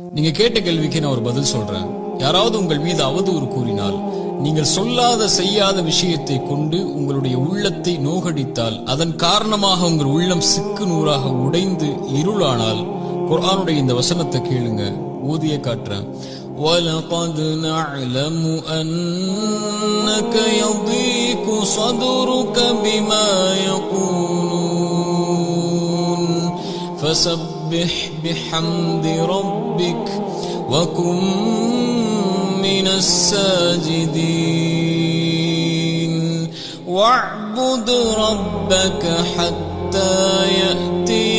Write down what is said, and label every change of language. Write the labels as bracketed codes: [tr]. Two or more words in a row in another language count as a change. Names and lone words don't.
[ta] நீங்க கேட்ட கேள்விக்கு நான் ஒரு பதில் சொல்றேன். யாராவது உங்கள் மீது அவதூறு கூறினால், நீங்கள் சொல்லாத செய்யாத விஷயத்தை கொண்டு உங்களுடைய உள்ளத்தை நோகடித்தால், அதன் காரணமாக உங்கள் உள்ளம் சிக்கு நூறாக உடைந்து இருளானால், குர்ஆனுடைய இந்த வசனத்தை கேளுங்க, ஊதிய காட்டுறேன். [ar] وَلَقَدْ نَعْلَمُ أَنَّكَ يَضِيقُ صَدْرُكَ بِمَا يَقُولُونَ فَسَبِّحْ بِحَمْدِ رَبِّكَ وَكُن مِّنَ السَّاجِدِينَ وَاعْبُدْ رَبَّكَ حَتَّى يَأْتِيَكَ